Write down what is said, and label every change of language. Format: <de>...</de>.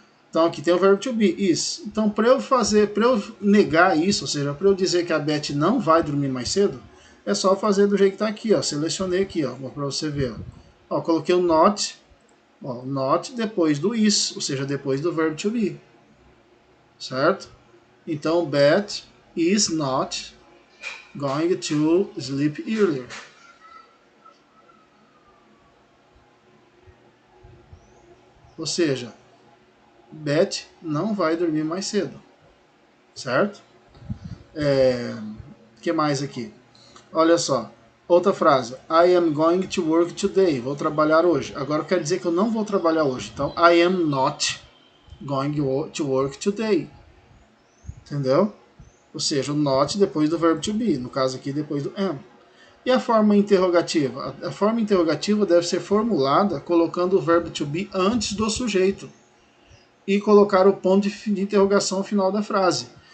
<pt>Então aqui tem o verbo to be, is. Então para eu negar isso, ou seja, para eu dizer que a Beth não vai dormir mais cedo, é só fazer do jeito que está aqui, ó. Selecionei aqui, ó, para você ver. Ó, coloquei o not depois do is, ou seja, depois do verbo to be, certo?</pt> <en>Então Beth is not going to sleep earlier.</en> <pt>Ou seja, Beth não vai dormir mais cedo, certo? Que mais aqui? Olha só, outra frase.</pt> <en>I am going to work today.</en> <pt>Vou trabalhar hoje. Agora quer dizer que eu não vou trabalhar hoje.</pt> <en>Então, I am not going to work today.</en> <pt>Entendeu? Ou seja, o not depois do verbo to be. No caso aqui, depois do am. E a forma interrogativa? A forma interrogativa deve ser formulada colocando o verbo to be antes do sujeito e colocar o ponto de interrogação ao final da frase.</pt>